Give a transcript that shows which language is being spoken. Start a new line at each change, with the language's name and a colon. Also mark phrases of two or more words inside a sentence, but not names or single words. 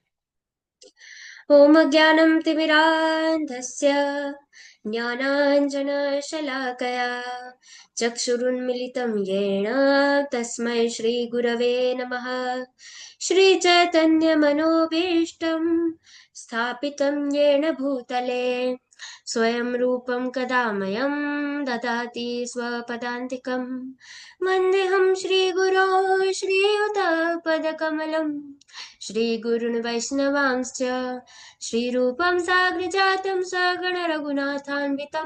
Sanskrit: ઓમ જ્ઞાનમ તિમિરાંધસ્ય જ્ઞાનાંજનશલાકયા ચક્ષુરુન્મિલિतं येन તસ્मै શ્રી ગુરવે નમઃ. શ્રી ચૈતન્ય મનોભીષ્ટં સ્થાપિतं येन भूतले स्वयं रूपं कदा मह्यं ददाति स्वपदान्तिकं. वन्देऽहं श्रीगुरो श्रीयुतपदकमलं श्रीगुरुन् वैष्णवांश्च श्रीरूपं साग्रजातं सगण रघुनाथान्वितं